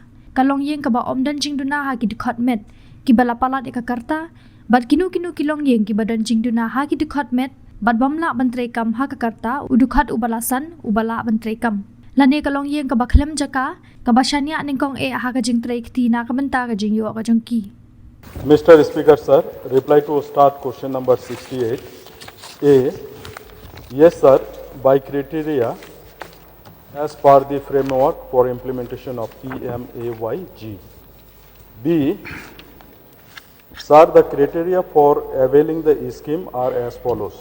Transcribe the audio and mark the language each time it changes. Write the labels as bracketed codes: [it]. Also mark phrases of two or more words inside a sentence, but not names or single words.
[kha] Ka Longïing ka ba omdan jingduna ha ki dikhat met ki balapalat ya ka karta bat kinu ki Longïing ki badan jingduna ha ki dikhat met bat bamla bantrekam ha ka karta udukhat ubalasan ubala bantrekam. Lane ka Longïing ka baklem jaka ka basyanya ningkong ha ka jingtrei kti na ka banta ka jingyo ka jongki. [en] Mr. Speaker, sir, reply to start question number 68. A. Yes, sir, by criteria as per the framework for implementation of Pmay-G. B. Sir, the criteria for availing the scheme are as follows.